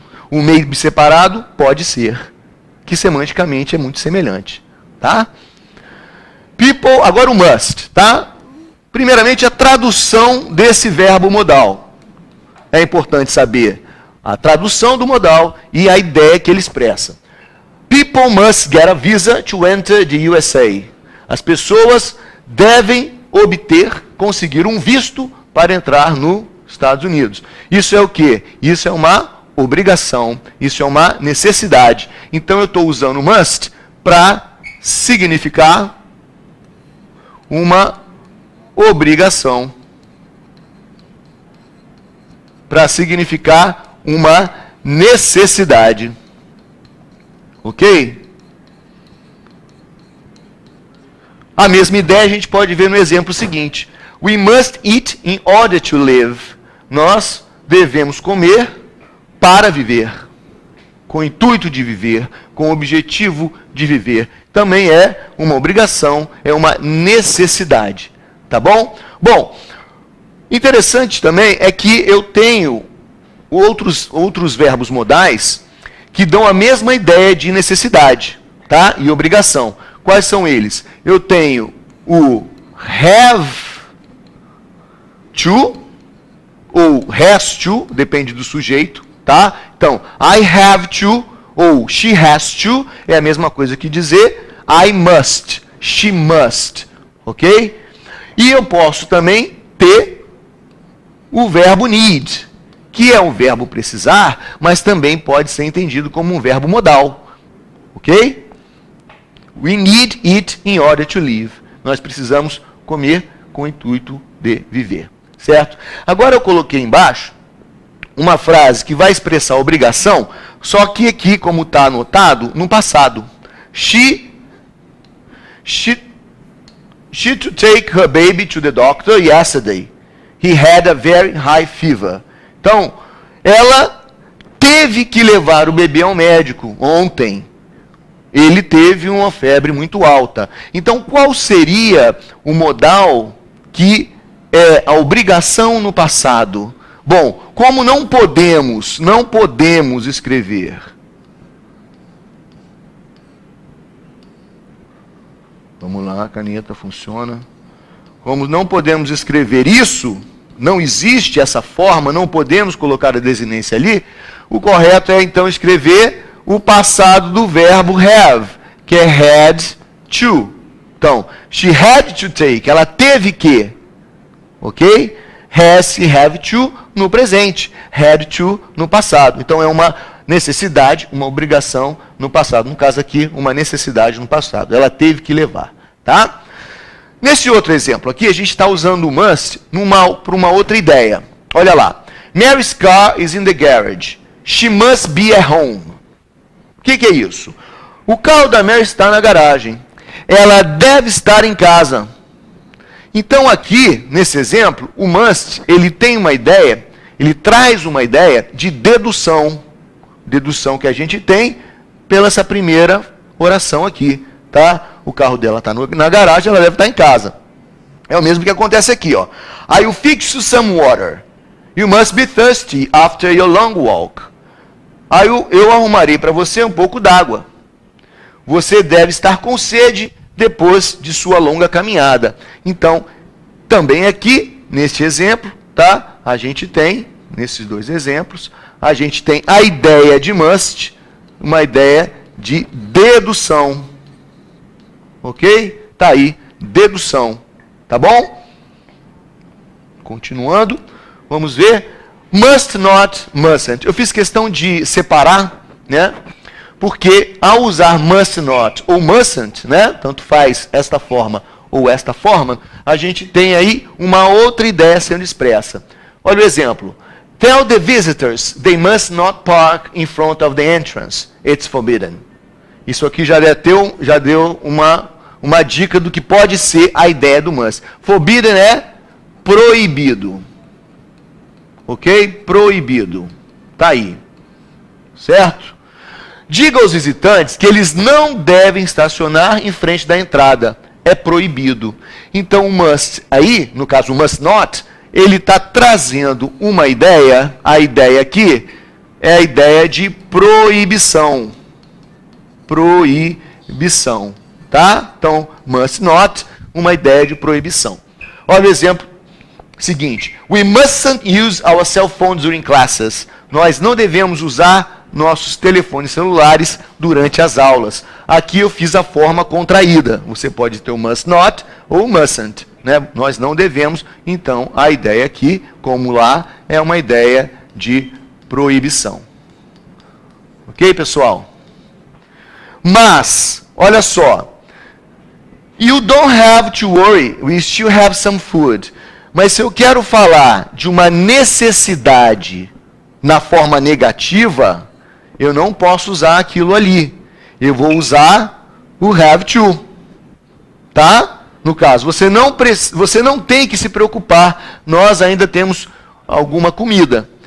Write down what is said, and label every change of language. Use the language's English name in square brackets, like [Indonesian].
[Portuguese] O maybe separado pode ser, que semanticamente é muito semelhante, tá? People, agora o must, tá? Primeiramente a tradução desse verbo modal. É importante saber a tradução do modal e a ideia que ele expressa. [English] People must get a visa to enter the USA. [Portuguese] As pessoas devem conseguir um visto para entrar nos Estados Unidos. Isso é o quê? Isso é uma obrigação, isso é uma necessidade. Então eu estou usando must para significar uma obrigação. Para significar uma necessidade. Ok? A mesma ideia a gente pode ver no exemplo seguinte. [English] We must eat in order to live. [Portuguese] Nós devemos comer para viver. Com o intuito de viver, com o objetivo de viver. Também é uma obrigação, é uma necessidade. Tá bom? Bom, interessante também é que eu tenho outros verbos modais que dão a mesma ideia de necessidade, tá? E obrigação. Quais são eles? Eu tenho o have to, ou has to, depende do sujeito, tá? Então, [English] I have to, [Portuguese] ou [English] she has to, [Portuguese] é a mesma coisa que dizer [English] I must, she must, [Portuguese] ok? E eu posso também ter o verbo need, que é um verbo precisar, mas também pode ser entendido como um verbo modal. Ok? [English] We need it in order to live. [Portuguese] Nós precisamos comer com o intuito de viver. Certo? Agora eu coloquei embaixo uma frase que vai expressar obrigação, só que aqui, como está anotado, no passado. [English] She to take her baby to the doctor yesterday. He had a very high fever. [Portuguese] Então, ela teve que levar o bebê ao médico ontem. Ele teve uma febre muito alta. Então, qual seria o modal que é a obrigação no passado? Bom, como não podemos escrever. Vamos lá, a caneta funciona. Como não podemos escrever isso, não existe essa forma, não podemos colocar a desinência ali, o correto é então escrever o passado do verbo have, que é had to. Então, [English] she had to take, [Portuguese] ela teve que, ok? Has e have to no presente, had to no passado. Então é uma necessidade, uma obrigação no passado. No caso aqui, uma necessidade no passado. Ela teve que levar, tá? Nesse outro exemplo aqui, a gente está usando o must para uma outra ideia. Olha lá. [English] Mary's car is in the garage. She must be at home. [Portuguese] O que é isso? O carro da Mary está na garagem. Ela deve estar em casa. Então aqui, nesse exemplo, o must, ele tem uma ideia, ele traz uma ideia de dedução. Dedução que a gente tem pela essa primeira oração aqui, tá? O carro dela está na garagem, ela deve estar em casa. É o mesmo que acontece aqui, ó. [English] I will fix you some water. You must be thirsty after your long walk. [Portuguese] Aí eu arrumarei para você um pouco d'água. Você deve estar com sede depois de sua longa caminhada. Então, também aqui, neste exemplo, tá? A gente tem, nesses dois exemplos, a gente tem a ideia de must, uma ideia de dedução. Ok? Tá aí, dedução. Tá bom? Continuando, vamos ver. Must not, mustn't. Eu fiz questão de separar, né? Porque ao usar must not ou mustn't, né? Tanto faz esta forma ou esta forma, a gente tem aí uma outra ideia sendo expressa. Olha o exemplo. [English] Tell the visitors they must not park in front of the entrance. It's forbidden. [Portuguese] Isso aqui já deu uma dica do que pode ser a ideia do must. Forbidden é proibido. Ok? Proibido. Tá aí. Certo? Diga aos visitantes que eles não devem estacionar em frente da entrada. É proibido. Então o must aí, no caso o must not, ele está trazendo uma ideia. A ideia aqui é a ideia de proibição. Proibição. Tá? Então, must not, uma ideia de proibição. Olha o exemplo seguinte. [English] We mustn't use our cell phones during classes. [Portuguese] Nós não devemos usar nossos telefones celulares durante as aulas. Aqui eu fiz a forma contraída. Você pode ter o must not ou mustn't. Né? Nós não devemos. Então, a ideia aqui, como lá, é uma ideia de proibição. Ok, pessoal? Mas, olha só. [English] You don't have to worry, we still have some food. [Portuguese] Mas se eu quero falar de uma necessidade na forma negativa, eu não posso usar aquilo ali. Eu vou usar o have to. Tá? No caso, você não tem que se preocupar, nós ainda temos alguma comida.